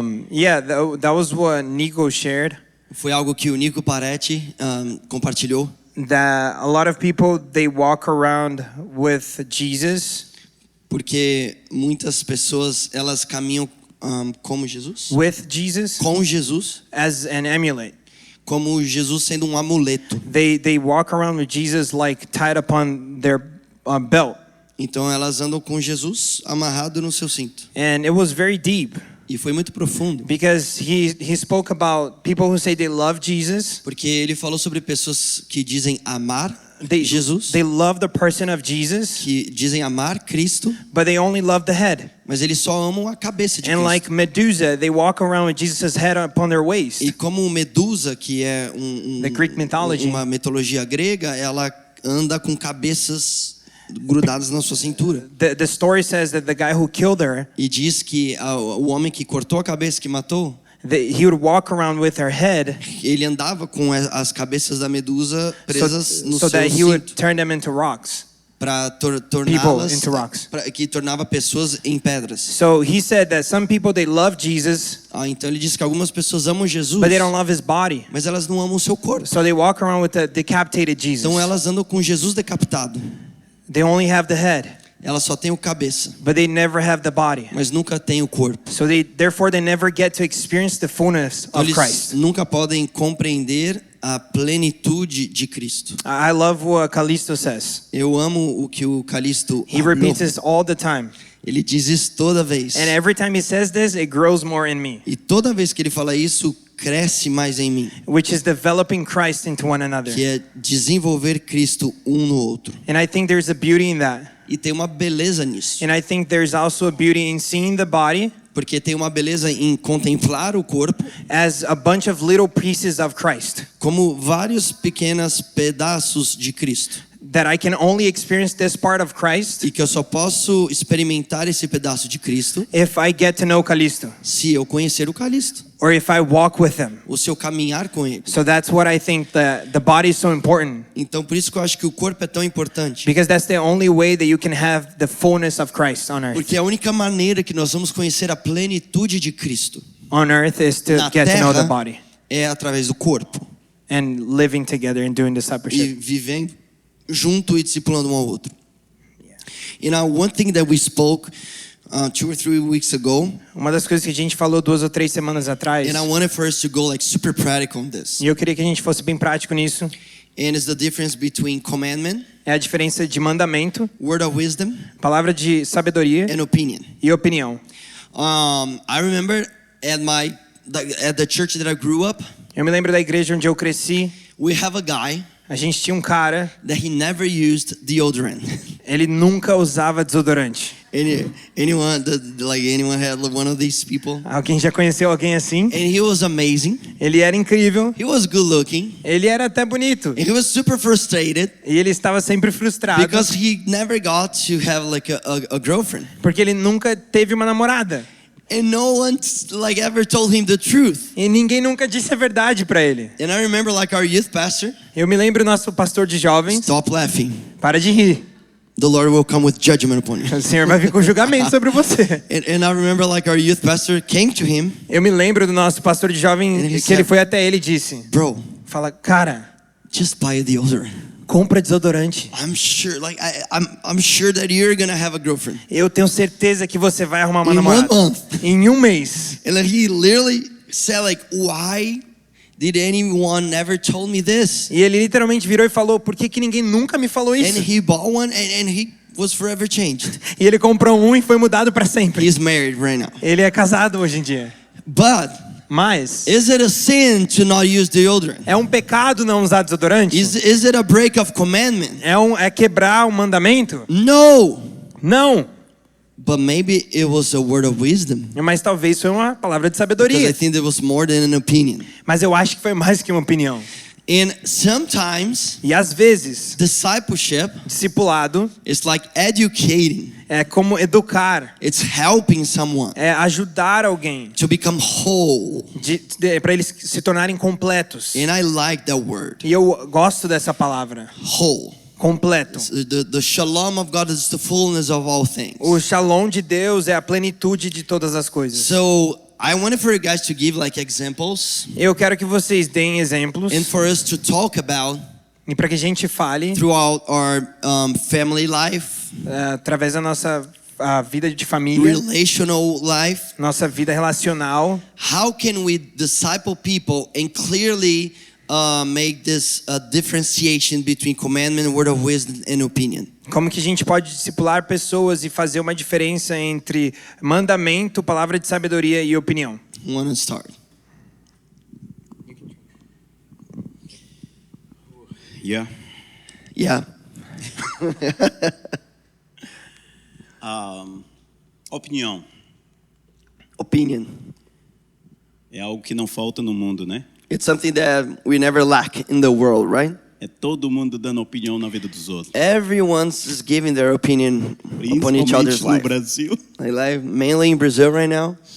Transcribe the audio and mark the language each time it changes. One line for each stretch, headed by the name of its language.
English: Yeah, that was what Nico shared.
Portuguese: Foi algo que o Nico Paretti compartilhou.
English: That a lot of people, they walk around with Jesus,
Portuguese: Porque muitas pessoas, elas caminham como Jesus.
English: with Jesus
Portuguese: Com Jesus.
English: as an amulet.
Portuguese: Como Jesus sendo amuleto.
English: They walk around with Jesus like tied upon their belt.
Portuguese: Então elas andam com Jesus amarrado no seu cinto.
English: And it was very deep
Portuguese: E foi muito profundo,
English: because he spoke about people who say they love Jesus.
Portuguese: porque ele falou sobre pessoas que dizem amar Jesus,
English: They love the person of Jesus,
Portuguese: que dizem amar Cristo,
English: but they only love the head.
Portuguese: mas eles só amam a cabeça de
English: And
Portuguese: Cristo.
English: like Medusa, they walk around with Jesus' head upon their waist.
Portuguese: E como Medusa, que é
English: The Greek mythology.
Portuguese: uma mitologia grega, ela anda com cabeças grudadas na sua cintura.
English: The story says that the guy who killed her,
Portuguese: E diz que o homem que cortou a cabeça, que matou,
English: he would walk around with her head
Portuguese: ele andava com as cabeças da Medusa presas no
English: so
Portuguese: seu
English: that he would
Portuguese: cinto,
English: turn them into rocks.
Portuguese: para
English: People
Portuguese: torná-las,
English: into rocks.
Portuguese: que tornava pessoas em pedras.
English: So he said that some people, they love Jesus,
Portuguese: Então ele diz que algumas pessoas amam Jesus,
English: but they don't love his body.
Portuguese: mas elas não amam o seu corpo.
English: So they walk around with the decapitated Jesus.
Portuguese: Então elas andam com Jesus decapitado.
English: They only have the head,
Portuguese: Elas só têm o cabeça,
English: but they never have the body.
Portuguese: mas nunca têm o corpo.
English: So therefore they never get to experience the fullness
Portuguese: Então
English: of
Portuguese: eles
English: Christ.
Portuguese: nunca podem compreender a plenitude de Cristo.
English: I love what Callisto says.
Portuguese: Eu amo o que o Calixto
English: He repeats this all the time.
Portuguese: Ele diz isso toda vez.
English: And every time he says this, it grows more in me,
Portuguese: E toda vez que ele fala isso, cresce mais em mim,
English: which is developing Christ into one another.
Portuguese: que é desenvolver Cristo um no outro.
English: And I think there's a beauty in that.
Portuguese: E tem uma beleza nisso,
English: And I think there's also a beauty in seeing the body
Portuguese: porque tem uma beleza em contemplar o corpo
English: as a bunch of little pieces of Christ,
Portuguese: como vários pequenos pedaços de Cristo.
English: that I can only experience this part of Christ
Portuguese: E que eu só posso experimentar esse pedaço de Cristo
English: if I get to know Callisto,
Portuguese: se eu conhecer o Calixto,
English: or if I walk with him.
Portuguese: ou se eu caminhar com ele.
English: So that's what I think the body is so important,
Portuguese: Então por isso que eu acho que o corpo é tão importante.
English: because that's the only way that you can have the fullness of Christ on earth.
Portuguese: Porque é a única maneira que nós vamos conhecer a plenitude de Cristo
English: On earth is to
Portuguese: na
English: get to know the
Portuguese: terra
English: body
Portuguese: é através do corpo.
English: and living together and doing
Portuguese: E
English: discipleship.
Portuguese: vivendo junto e discipulando um ao outro.
English: You know, one thing that we spoke 2 or 3 weeks ago,
Portuguese: Uma das coisas que a gente falou 2 ou 3 semanas atrás,
English: and I wanted for us to go like super practical on this,
Portuguese: e eu queria que a gente fosse bem prático nisso,
English: and it's the difference between commandment,
Portuguese: é a diferença de mandamento,
English: word of wisdom,
Portuguese: palavra de sabedoria
English: and opinion.
Portuguese: e opinião.
English: I remember at the church that I grew up,
Portuguese: Eu me lembro da igreja onde eu cresci,
English: we have a guy
Portuguese: a gente tinha um cara,
English: that he never used deodorant.
Portuguese: ele nunca usava desodorante.
English: Anyone had one of these people?
Portuguese: Alguém já conheceu alguém assim?
English: And he was amazing.
Portuguese: Ele era incrível,
English: He was good looking.
Portuguese: ele era até bonito,
English: And he was super frustrated
Portuguese: e ele estava sempre frustrado,
English: because he never got to have like a girlfriend.
Portuguese: porque ele nunca teve uma namorada.
English: And no one like ever told him the truth.
Portuguese: E ninguém nunca disse a verdade para ele.
English: And I remember like our youth pastor,
Portuguese: Eu me lembro do nosso pastor de jovens,
English: stop laughing.
Portuguese: para de rir,
English: The Lord will come with judgment upon you.
Portuguese: o Senhor vai vir com julgamento sobre você.
English: And I remember like our youth pastor came to him,
Portuguese: Eu me lembro do nosso pastor de jovem Ele que ele
English: said-
Portuguese: foi até ele e disse,
English: bro,
Portuguese: fala, cara,
English: just buy a deodorant.
Portuguese: compra desodorante.
English: I'm sure, like I'm sure that you're gonna have a girlfriend
Portuguese: Eu tenho certeza que você vai arrumar uma
English: in one
Portuguese: namorada.
English: month.
Portuguese: Em um mês.
English: And then he literally said like, why did anyone never told me this?
Portuguese: E ele literalmente virou e falou, por que ninguém nunca me falou isso?
English: And he bought one and he was forever changed.
Portuguese: E ele comprou um e foi mudado para sempre.
English: He's married right now.
Portuguese: Ele é casado hoje em dia.
English: But
Portuguese: Mas,
English: is it a sin to not use deodorant?
Portuguese: é um pecado não usar desodorante?
English: Is it a break of commandment?
Portuguese: É quebrar um mandamento?
English: No.
Portuguese: Não.
English: But maybe it was a word of wisdom.
Portuguese: Mas talvez foi uma palavra de
English: Because I
Portuguese: sabedoria.
English: think there was more than an opinion.
Portuguese: Mas eu acho que foi mais que uma opinião.
English: And sometimes
Portuguese: E às vezes,
English: discipleship
Portuguese: discipulado
English: is like educating.
Portuguese: é como educar,
English: It's helping someone
Portuguese: é ajudar alguém
English: to become whole.
Portuguese: para eles se tornarem completos.
English: And I like that word,
Portuguese: E eu gosto dessa palavra,
English: whole.
Portuguese: completo.
English: The shalom of God is the fullness of all things.
Portuguese: O shalom de Deus é a plenitude de todas as coisas.
English: So I wanted for you guys to give like examples
Portuguese: Eu quero que vocês deem exemplos
English: and for us to talk about
Portuguese: e para que a gente fale
English: throughout our family life,
Portuguese: através da nossa vida de família,
English: relational life.
Portuguese: nossa vida relacional.
English: How can we disciple people and clearly make this differentiation between commandment, word of wisdom, and opinion?
Portuguese: Como que a gente pode discipular pessoas e fazer uma diferença entre mandamento, palavra de sabedoria e opinião?
English: Who wanna start? Yeah. Yeah.
Portuguese: Opinião
English: Opinion.
Portuguese: é algo que não falta no mundo, né?
English: It's something that we never lack in the world, right?
Portuguese: É todo mundo dando opinião na vida dos outros.
English: Everyone's just giving their opinion upon each other's
Portuguese: Principalmente no
English: life.
Portuguese: Brasil.
English: Mainly in Brazil right now.